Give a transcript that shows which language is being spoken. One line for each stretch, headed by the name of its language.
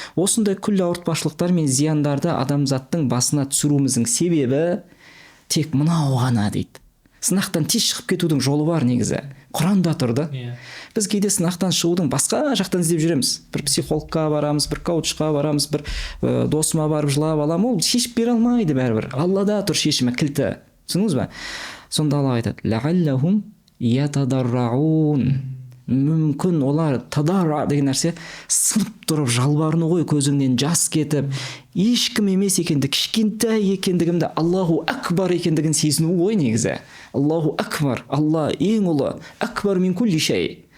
Kazakh: Осындай күллі ауыртпашылықтар мен зияндарды адамзаттың басына түсіруіміздің себебі тек мынау ғана дейді. Сынақтан тез шығып кетудің жолы бар негізі. Құранда тұрды. Біз кейде сынақтан шығудың басқа жақтан іздеп жүреміз. Бір психологқа барамыз, бір коучқа барамыз, бір досыма барып жылап аламын, ол шешіп бере алмайды бәрібір. Аллада тұр шешімі, кілті. Түсіндіңіз бе? Сонда Алла айтады:
Arabic: "Лааллахум ятадарраун".
Kazakh: Мүмкін олар тадарра деген нәрсе сынып тұрып жалбарыну ғой, көзіңнен жас кетіп, ешкім емес екенді, кішкентай екендігімді, Аллаху акбар екендігін сезіну ғой негізі.
Arabic: Аллаху акбар,
Kazakh: Алла ең ұлы,
Arabic: акбар мин кулли шай.